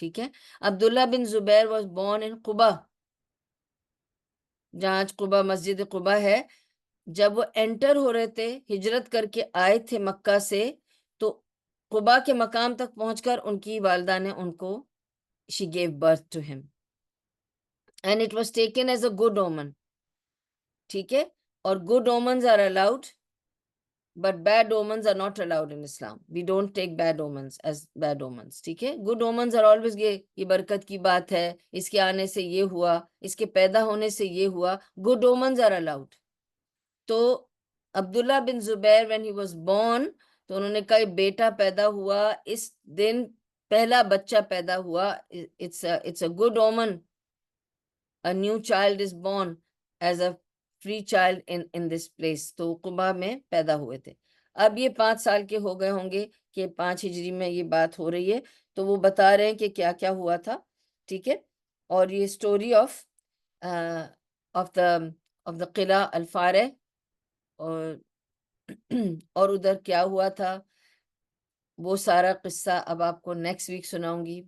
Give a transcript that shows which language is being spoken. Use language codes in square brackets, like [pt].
[ur] ٹھیک ہے, عبداللہ بن زبیر was born in قبا, جہاں آج قبا مسجد قبا ہے. جب وہ انٹر ہو رہے تھے, ہجرت کر کے آئے تھے مکہ سے, تو قبا کے مقام تک پہنچ کر ان کی والدہ نے ان کو [en] she gave birth to him and it was taken as a good omen. [ur] ٹھیک ہے, [en] اور good omens are allowed but bad omens are not allowed in Islam. We don't take bad omens as bad omens. [ur] ٹھیک ہے, [en] good omens are always [ur] یہ برکت کی بات ہے, اس کے آنے سے یہ ہوا, اس کے پیدا ہونے سے یہ ہوا. [en] good omens are allowed. [ur] تو عبداللہ بن زبیر [en] when he was born, [ur] تو انہوں نے کہا بیٹا پیدا ہوا, اس دن پہلا بچہ پیدا ہوا, [en] it's a good omen. A new child is born as a free child in this place. [ur] تو قبا میں پیدا ہوئے تھے. اب یہ 5 سال کے ہو گئے ہوں گے کہ 5 ہجری میں یہ بات ہو رہی ہے, تو وہ بتا رہے ہیں کہ کیا کیا ہوا تھا. ٹھیک ہے, اور یہ اسٹوری آف دا قلعہ الفارع, اور ادھر کیا ہوا تھا وہ سارا قصہ اب آپ کو نیکسٹ ویک سناؤں گی.